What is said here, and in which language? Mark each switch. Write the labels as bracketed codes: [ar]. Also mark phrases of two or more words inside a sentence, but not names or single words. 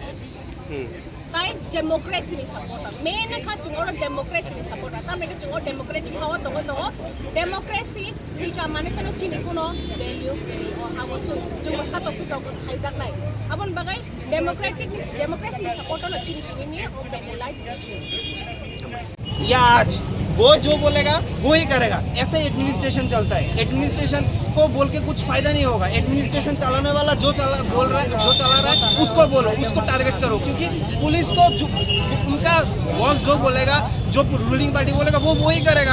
[trp] tai democracy ni support main kha chungor democracy ni support ta me chungor democratic hawa to democracy thika mane kana chini kuno value keri or abo chung sa to kuto khaijak nai abon bagai democracy ni support no chini tini ni o penalize [hi] या आज वो जो बोलेगा वो ही करेगा, ऐसे एडमिनिस्ट्रेशन चलता है। एडमिनिस्ट्रेशन को बोल के कुछ फायदा नहीं होगा। एडमिनिस्ट्रेशन चलाने वाला जो चला रहा है उसको बोलो, उसको टारगेट करो, क्योंकि पुलिस को उनका बॉस जो बोलेगा, जो [en] ruling party [hi] बोलेगा वो ही करेगा।